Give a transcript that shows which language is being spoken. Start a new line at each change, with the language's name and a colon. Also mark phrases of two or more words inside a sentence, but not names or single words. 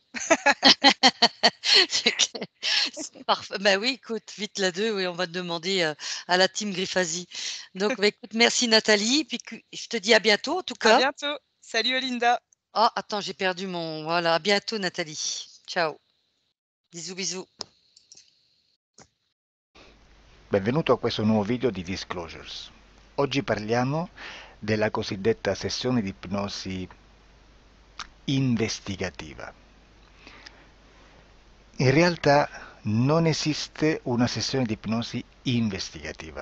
French: C'est clair. C'est parfait. Bah oui, écoute, vite la 2, oui, on va demander à la team Griffasie. Donc, bah, écoute, merci Nathalie. Puis je te dis à bientôt en tout À cas. bientôt. Salut Olinda. Ah, attends, j'ai perdu mon. Voilà, à bientôt Nathalie. Ciao. Bisous, bisous.
Italian: Benvenuto a questo nuovo video di Disclosures. Oggi parliamo della cosiddetta sessione di ipnosi investigativa. In realtà non esiste una sessione di ipnosi investigativa.